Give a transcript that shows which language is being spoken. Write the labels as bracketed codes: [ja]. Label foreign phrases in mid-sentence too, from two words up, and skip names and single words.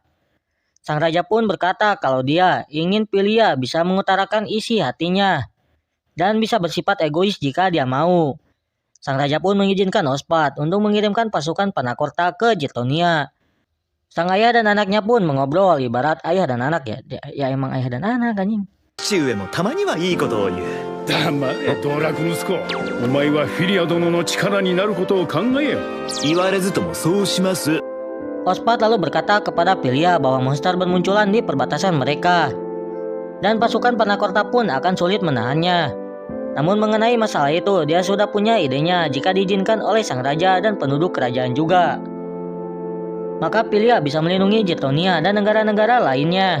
[id] Sang raja pun berkata kalau dia ingin Pilia bisa mengutarakan isi hatinya dan bisa bersifat egois jika dia mau. Sang raja pun mengizinkan Oswald untuk mengirimkan pasukan Panakorta ke Jirtonia. Sang ayah dan anaknya pun mengobrol ibarat ayah dan anak ya. Ya emang ayah dan anak anjing. [ja] 父上もたまにはいいことを言う。黙れ道楽息子、お前はフィリア殿の力になることを考えよ。言われずともそうします。 [id] Oswald lalu berkata kepada Pilia bahwa monster bermunculan di perbatasan mereka, dan pasukan Panakorta pun akan sulit menahannya. Namun mengenai masalah itu, dia sudah punya idenya jika diizinkan oleh sang raja dan penduduk kerajaan juga. Maka Pilia bisa melindungi Jirtonia dan negara-negara lainnya.